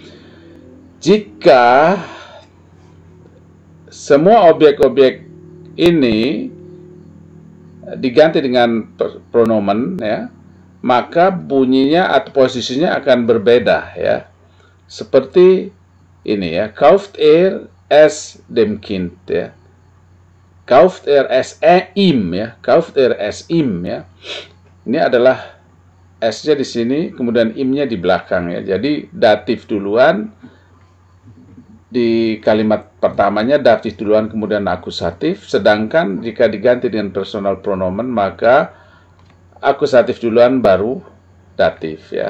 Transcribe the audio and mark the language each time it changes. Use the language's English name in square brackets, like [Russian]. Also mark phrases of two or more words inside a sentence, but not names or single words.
[Indonesian] Jika semua objek-objek ini diganti dengan pronomen ya, maka bunyinya atau posisinya akan berbeda ya. Seperti ini ya, [German] kauft er es dem Kind ya. Kauft er es ihm ya, kauft er es ihm ya. [Indonesian] Ini adalah s-nya di sini, kemudian im-nya di belakang ya. Jadi datif duluan di kalimat pertamanya, datif duluan kemudian akusatif. Sedangkan jika diganti dengan [German] personal pronomen, [Indonesian] maka akusatif duluan baru datif ya.